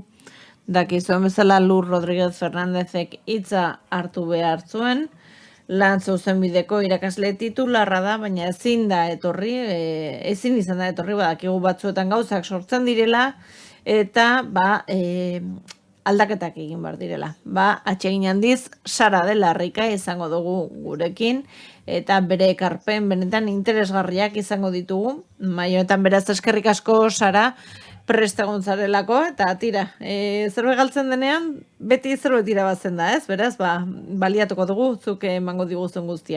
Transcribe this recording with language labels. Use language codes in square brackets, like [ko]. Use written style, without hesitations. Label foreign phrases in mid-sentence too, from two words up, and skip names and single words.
[eu] Dakizuen bezala Lur Rodríguez Fernándezek hitza hartu behar zuen, lan zuzenbideko irakasle titularra da, baina ezin izan da etorri, badakigu batzuetan gauzak sortzen direla, eta aldaketak egin behar direla. Atsegin handiz, Sara de la Rica izango dugu gurekin, eta bere ekarpen benetan interesgarriak izango ditugu. Honetan beraz eskerrik asko, Sara, prestegun zarelako, eta tira, zerbait galtzen denean, beti zerbait irabazen da, ez? Beraz, baliatuko dugu, zuk emango diguzun guztia.